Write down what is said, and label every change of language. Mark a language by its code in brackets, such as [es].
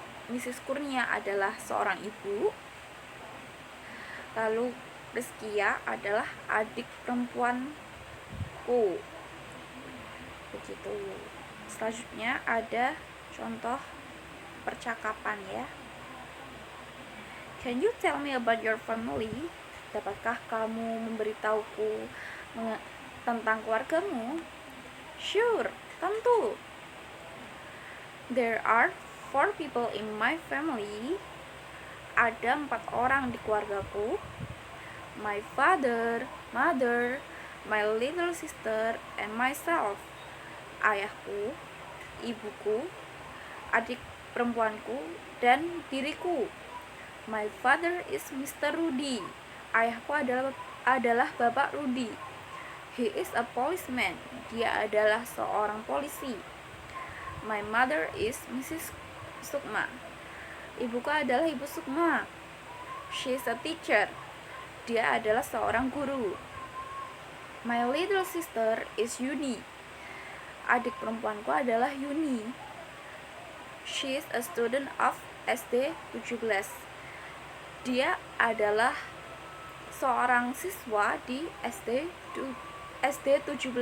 [id] Mrs. Kurnia adalah seorang ibu. Lalu Rizkia adalah adik perempuanku. Begitu. Selanjutnya ada contoh percakapan ya. [en] Can you tell me about your family? [id] Dapatkah kamu memberitahuku tentang keluargamu? [en] Sure, tentu. There are 4 people in my family. [id] Ada 4 orang di keluargaku. [en] My father, mother, my little sister, and myself. [id] Ayahku, ibuku, adik perempuanku, dan diriku. [en] My father is Mr. Rudy. [id] Ayahku adalah Bapak Rudy. [en] He is a policeman. [id] Dia adalah seorang polisi. [en] My mother is Mrs. Sukma. [id] Ibuku adalah Ibu Sukma. [en] She is a teacher. [id] Dia adalah seorang guru. [en] My little sister is Yuni. [id] Adik perempuanku adalah Yuni. [en] She is a student of SD 17. [id] Dia adalah seorang siswa di SD 17.